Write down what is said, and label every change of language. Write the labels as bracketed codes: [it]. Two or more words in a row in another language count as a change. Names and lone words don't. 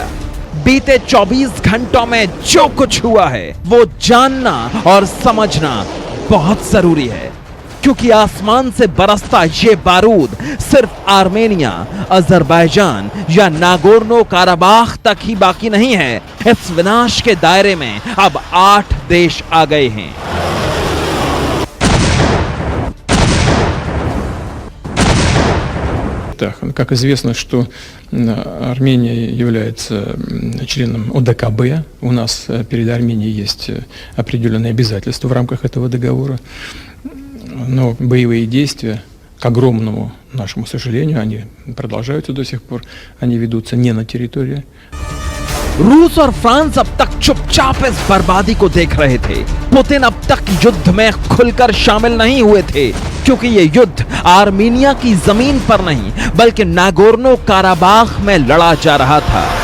[hi] बीते 24 घंटों में जो कुछ हुआ है वो जानना और समझना बहुत जरूरी है, क्योंकि आसमान से बरसता ये बारूद सिर्फ आर्मेनिया, अजरबैजान या नागोर्नो काराबाख तक ही बाकी नहीं है। इस विनाश के दायरे में अब 8 देश आ गए हैं। [ru] Как известно, что Армения является членом ОДКБ. У нас перед Арменией есть определенные обязательства в рамках этого договора. Но боевые действия, к огромному нашему сожалению, они продолжаются до сих пор. Они ведутся не на территории. [hi] रूस और फ्रांस अब तक चुपचाप इस बर्बादी को देख रहे थे। पुतिन अब तक युद्ध में खुलकर शामिल नहीं हुए थे, क्योंकि ये युद्ध आर्मेनिया की जमीन पर नहीं बल्कि नागोर्नो काराबाख में लड़ा जा रहा था।